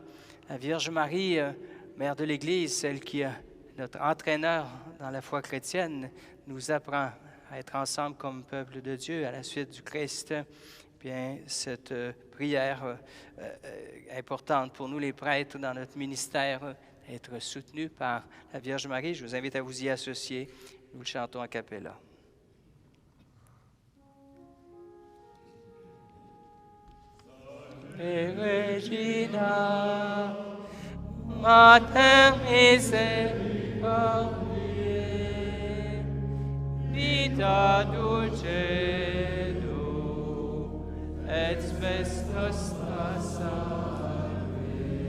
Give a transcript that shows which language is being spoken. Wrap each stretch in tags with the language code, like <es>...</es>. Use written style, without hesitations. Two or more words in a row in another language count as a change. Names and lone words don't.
<fr>La Vierge Marie, Mère de l'Église, celle qui est notre entraîneur dans la foi chrétienne, nous apprend à être ensemble comme peuple de Dieu à la suite du Christ. Bien, cette prière importante pour nous les prêtres dans notre ministère, être soutenus par la Vierge Marie. Je vous invite à vous y associer. Nous le chantons</fr> <it>a cappella.</it> <la>Regina, Mater misericordiae, vita dulcedo, et spes nostra salve.</la>